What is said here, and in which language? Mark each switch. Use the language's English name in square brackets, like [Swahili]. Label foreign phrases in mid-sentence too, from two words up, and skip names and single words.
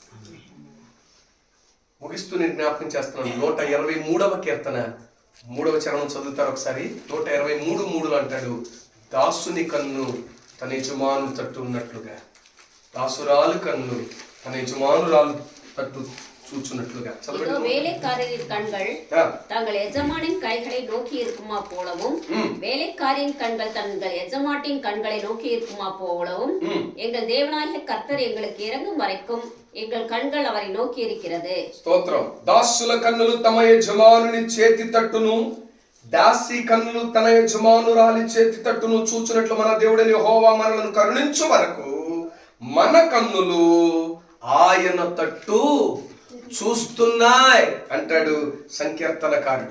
[Telugu] ముగిస్తూ నేను జ్ఞాపకం చేస్తున్నాను. 123వ కీర్తన 3వ చరణం చదువుతారు ఒకసారి. 123:3 అంటాడు, దాసుని కన్ను తన యజమాను తట్టు ఉన్నట్లుగా, దాసురాలు కన్ను తన యజమానురాలు తట్టు చూచున్నట్లుగా. [Tamil] இதோ வேலைக்காரரின் கண்கள் தங்கள் எஜமானின் கைகளை நோக்கி இருக்குமா போலவும், வேலைக்காரின் கண்கள் தங்கள் எஜமாட்டின் கண்களை நோக்கி இருக்குமா போலவும், எங்கள் தேவனாகிய கர்த்தர் எங்களுக்கு இறங்கும் வரைக்கும் எங்கள் கண்கள் அவரை நோக்கி இருக்கிறது. [Telugu] స్తోత్రం. దాసుల కన్నులు తమ యజమానుని చేతి తట్టును, దాసి కన్నులు తన యజమానురాలి చేతి తట్టును చూచున్నట్లు మన దేవుడైన యెహోవా మనలను కరుణించు వరకు మన కన్నులు ఆయన తట్టు చూస్తున్నాయి అంటాడు సంకీర్తనకారుడు.